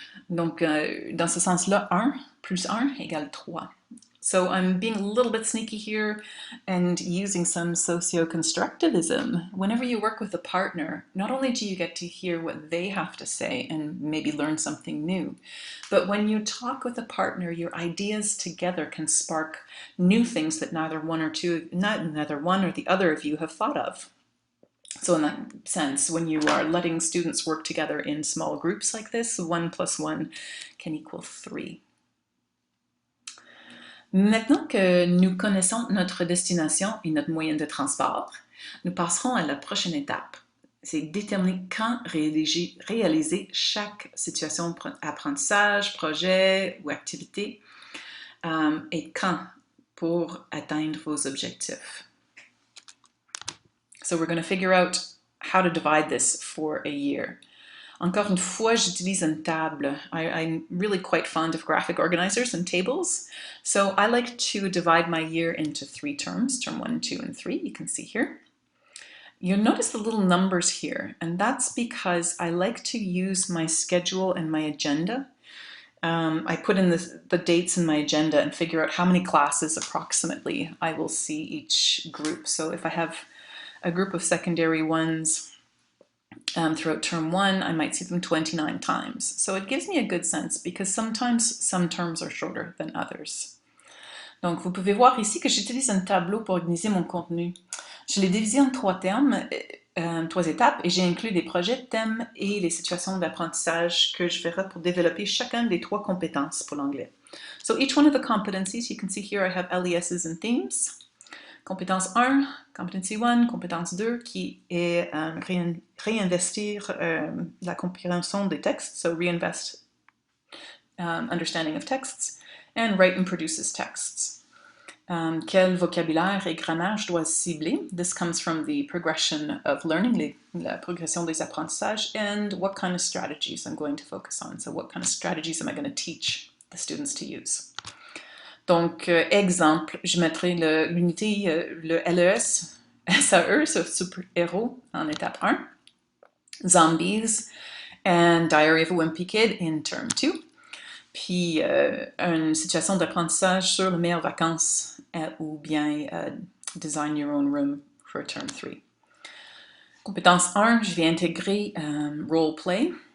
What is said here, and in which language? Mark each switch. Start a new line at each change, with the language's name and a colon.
French: Donc, dans ce sens-là, 1 plus 1 égale 3.
English: So I'm being a little bit sneaky here and using some socio-constructivism. Whenever you work with a partner, not only do you get to hear what they have to say and maybe learn something new, but when you talk with a partner, your ideas together can spark new things that neither one or the other of you have thought of. So in that sense, when you are letting students work together in small groups like this, 1 plus 1 can equal 3.
French: Maintenant que nous connaissons notre destination et notre moyen de transport, nous passerons à la prochaine étape. C'est déterminer quand réaliser chaque situation d'apprentissage, projet ou activité et quand pour atteindre vos objectifs.
English: So we're going to figure out how to divide this for a year.
French: Encore une fois, j'utilise une table.
English: I'm really quite fond of graphic organizers and tables. So I like to divide my year into 3 terms, term 1, 2, and 3. You can see here. You'll notice the little numbers here, and that's because I like to use my schedule and my agenda. I put in the dates in my agenda and figure out how many classes approximately I will see each group. So if I have a group of secondary ones throughout term 1, I might see them 29 times. So it gives me a good sense because sometimes some terms are shorter than others.
French: Donc vous pouvez voir ici que j'utilise un tableau pour organiser mon contenu. Je l'ai divisé en 3 termes, 3 étapes, et j'ai inclus des projets, thèmes et les situations d'apprentissage que je ferai pour développer chacun des 3 compétences pour l'anglais.
English: So each one of the competencies, you can see here I have LESs and themes.
French: Compétence 1,
English: competency 1,
French: compétence 2 qui est réinvestir la compréhension des textes,
English: so reinvest understanding of texts, and write and produces texts.
French: Quel vocabulaire et grammaire je dois cibler?
English: This comes from the progression of learning,
French: la progression des apprentissages,
English: and what kind of strategies I'm going to focus on. So what kind of strategies am I going to teach the students to use?
French: Donc, exemple, je mettrai l'unité, le LES, SAE, so super-héros, en étape 1, zombies,
English: and Diary of a Wimpy Kid in term
French: 2, puis une situation d'apprentissage sur les meilleures vacances ou bien
English: design your own room for term 3.
French: Compétence 1, je vais intégrer role play,